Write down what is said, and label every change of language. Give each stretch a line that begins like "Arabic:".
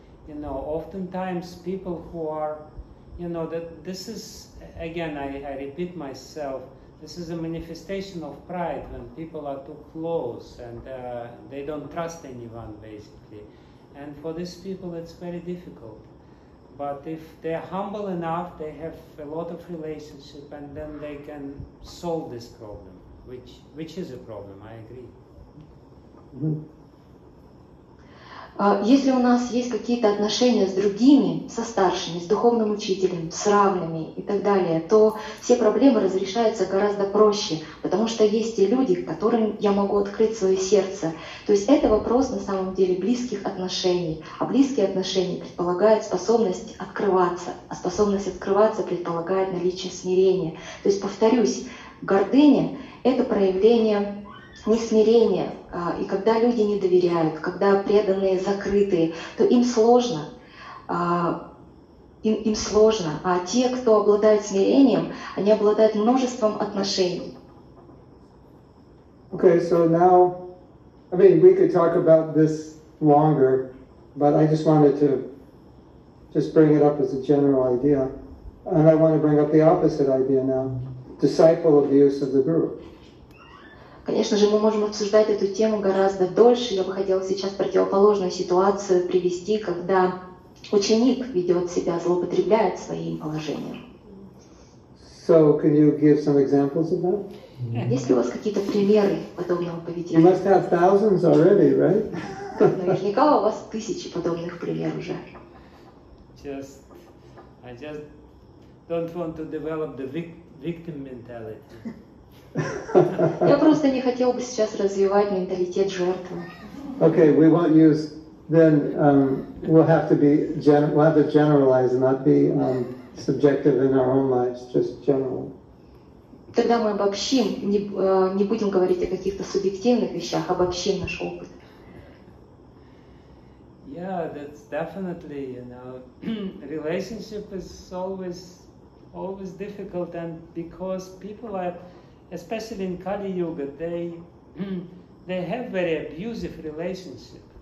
English: You know, oftentimes people who are, that this is, again, I repeat myself, this is a manifestation of pride when people are too close and they don't trust anyone, basically. And for these people, it's very difficult. But if they're humble enough, they have a lot of relationship, and then they can solve this problem, which is a problem, I agree. Mm-hmm.
Russian: Если у нас есть какие-то отношения с другими, со старшими, с духовным учителем, с равными и так далее, то все проблемы разрешаются гораздо проще, потому что есть те люди, которым я могу открыть свое сердце. То есть это вопрос на самом деле близких отношений. А близкие отношения предполагают способность открываться, а способность открываться предполагает наличие смирения. То есть, повторюсь, гордыня — это проявление несмирения. И когда люди не доверяют, когда преданные закрытые, то им сложно. Им сложно. А те, кто обладает смирением, они обладают множеством отношений.
English: Okay, so now, I mean, we could talk about this longer, but I just wanted to just bring it up as a general idea. And I want to bring up the opposite idea now, disciple abuse of the Guru.
Russian: Конечно же, мы можем обсуждать эту тему гораздо дольше. Я бы хотела сейчас противоположную ситуацию привести, когда ученик ведет себя, злоупотребляет своим положением.
English: So, can you give some examples of that?
Russian: Есть ли у вас какие-то примеры подобного
English: You
Russian: поведения?
English: must have thousands already, right?
Russian: Наверняка у вас тысячи подобных примеров уже.
English: I just don't want to develop the victim mentality.
Russian: Я просто не хотел бы сейчас развивать менталитет жертвы.
English: Okay, we won't use. Then we'll have to generalize and not be subjective in our own lives, just general.
Russian: Тогда мы обобщим, не будем говорить о каких-то субъективных вещах, обобщим наш опыт.
English: Yeah, that's definitely, relationship is always difficult, and because people are, especially in Kali Yuga, they have very abusive relationship.